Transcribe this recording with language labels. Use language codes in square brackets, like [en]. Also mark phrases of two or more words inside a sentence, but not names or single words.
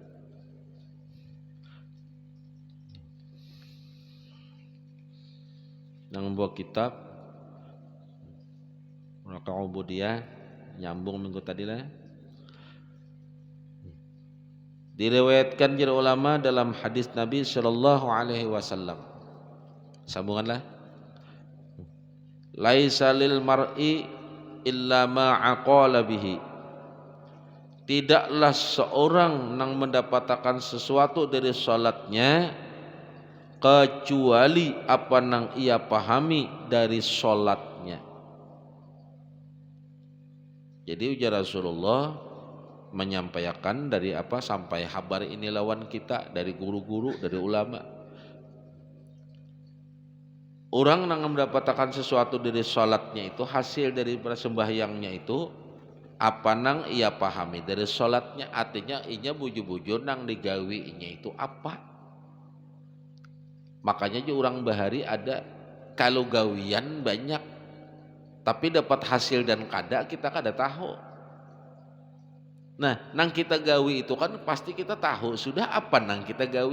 [bjn] Nang membawa kitab Muraqi'ah Ubudiyah nyambung minggu tadi lah. [id] Diriwayatkan jere ulama dalam hadis Nabi [ar] صلى الله عليه وسلم. [id] Sambunganlah. [ar] ليس للمرء إلا ما عقل به. [id] Tidaklah seorang yang mendapatkan sesuatu dari salatnya kecuali apa yang ia pahami dari salatnya. [bjn] Jadi ujar Rasulullah menyampaikan dari apa sampai kabar ini lawan kita dari guru-guru, dari ulama. Orang yang mendapatkan sesuatu dari salatnya itu hasil dari sembahyangnya itu apa nang ia pahami dari salatnya, artinya inya bujur-bujur nang digawi inya itu apa. Makanya juga orang bahari ada kalau gawian banyak tapi dapat hasil dan kita kada tahu. Nah, nang kita gawi itu kan pasti kita tahu sudah apa nang kita gawi.